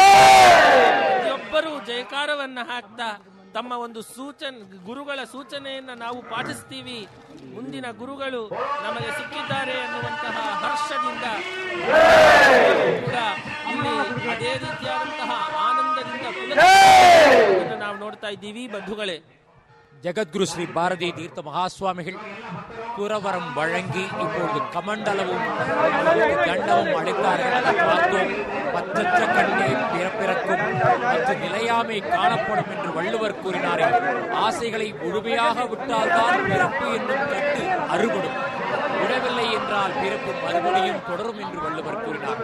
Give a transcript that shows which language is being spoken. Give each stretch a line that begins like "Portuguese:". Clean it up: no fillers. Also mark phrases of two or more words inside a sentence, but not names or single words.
Kannada: ಪ್ರತಿಯೊಬ್ಬರೂ ಜಯಕಾರವನ್ನ ಹಾಕ್ತಾ ತಮ್ಮ ಒಂದು ಗುರುಗಳ ಸೂಚನೆಯನ್ನ ನಾವು ಪಾಲಿಸ್ತೀವಿ, ಮುಂದಿನ ಗುರುಗಳು ನಮಗೆ ಸಿಕ್ಕಿದ್ದಾರೆ ಅನ್ನುವಂತಹ ಹರ್ಷದಿಂದ ಕೂಡ ಇಲ್ಲಿ ಅದೇ ರೀತಿಯಾದಂತಹ ಆನಂದದಿಂದ ನಾವು ನೋಡ್ತಾ ಇದ್ದೀವಿ. ಬಂಧುಗಳೇ,
Tamil: ஜெகத்குரு ஸ்ரீ பாரதி தீர்த்த மகாசுவாமிகள் குரவரம் வழங்கி இப்பொழுது கமண்டலமும் தண்டமும் அளித்தார்கள். அதை பார்த்தோம். பற்றற்ற கண்ணே பிறப்பிறக்கும் மற்றும் நிலையாமை காணப்படும் என்று வள்ளுவர் கூறினாரே. ஆசைகளை முழுமையாக விட்டால்தான் பிறப்பு என்னும் கட்டு அறுபடும், விடவில்லை என்றால் பிறப்பு மறுபடியும் தொடரும் என்று வள்ளுவர் கூறினார்.